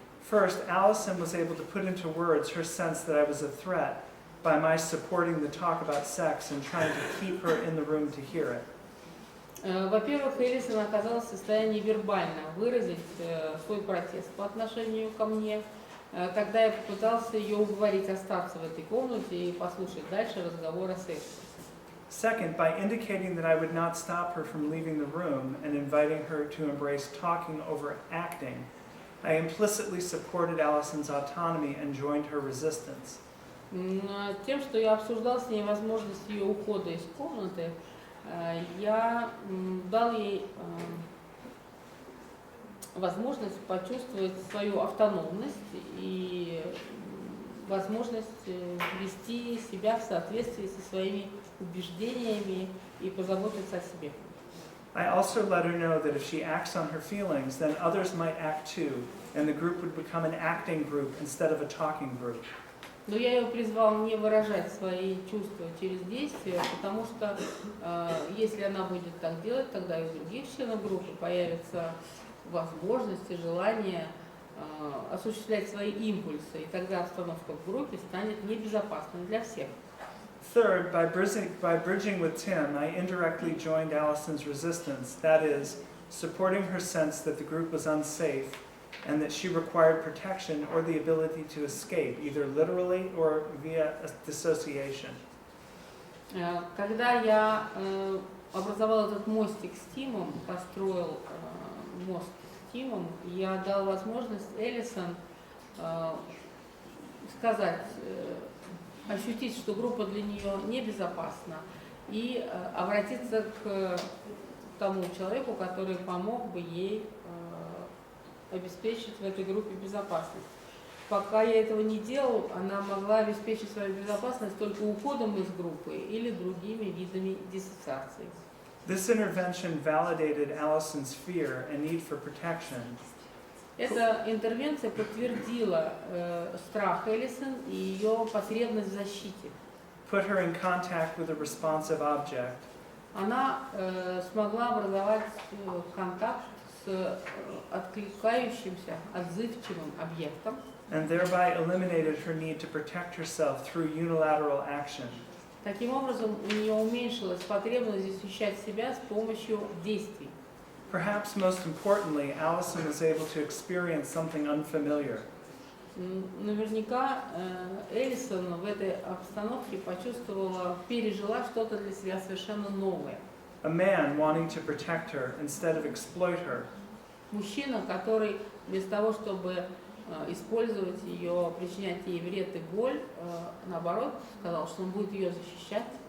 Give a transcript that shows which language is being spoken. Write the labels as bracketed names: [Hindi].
[English] First, Allison was able to put into words her sense that I was a threat by my supporting the talk about sex and trying to keep her in the room to hear it. [Russian] Во-первых, Элисон оказалась в состоянии вербально выразить свой протест по отношению ко мне, когда я попытался ее уговорить остаться в этой комнате и послушать дальше разговор о сексе. [English] Second, by indicating that I would not stop her from leaving the room and inviting her to embrace talking over acting, I implicitly supported Allison's autonomy and joined her resistance. [Russian] Тем, что я обсуждал с ней возможность ее ухода из комнаты, я дал ей возможность почувствовать свою автономность и возможность вести себя в соответствии со своими убеждениями и позаботиться о себе. [English] I also let her know that if she acts on her feelings, then others might act too, and the group would become an acting group instead of a talking group. [Russian] Но я ее призвал не выражать свои чувства через действия, потому что если она будет так делать, тогда и у других членов группы появится возможность и желание осуществлять свои импульсы, и тогда обстановка в группе станет небезопасной для всех. [English] Third, by bridging with Tim, I indirectly joined Allison's resistance, that is, supporting her sense that the group was unsafe and that she required protection or the ability to escape, either literally or via dissociation. [Russian] Когда я образовал этот мостик с Тимом, построил мост с Тимом, я дал возможность Эллисон сказать, ощутить, что группа для нее небезопасна, и обратиться к тому человеку, который помог бы ей обеспечить в этой группе безопасность. Пока я этого не делал, она могла обеспечить свою безопасность только уходом из группы или другими видами диссоциации. [English] This intervention validated Allison's fear and need for protection. [Russian] Эта интервенция подтвердила страх Эллисон и ее потребность в защите. [English] Put her in contact with a responsive object. [Russian] Она смогла образовать контакт с откликающимся, отзывчивым объектом. [English] And thereby eliminated her need to protect herself through unilateral action. [Russian] Таким образом, у нее уменьшилась потребность защищать себя с помощью действий. [English] Perhaps most importantly, Allison was able to experience something unfamiliar. [Russian] Наверняка Эллисон в этой обстановке почувствовала, пережила что-то для себя совершенно новое. [English] A man wanting to protect her instead of exploit her. [Russian] Мужчина, который вместо того, чтобы использовать ее, причинять ей вред и боль, наоборот, сказал, что он будет ее защищать.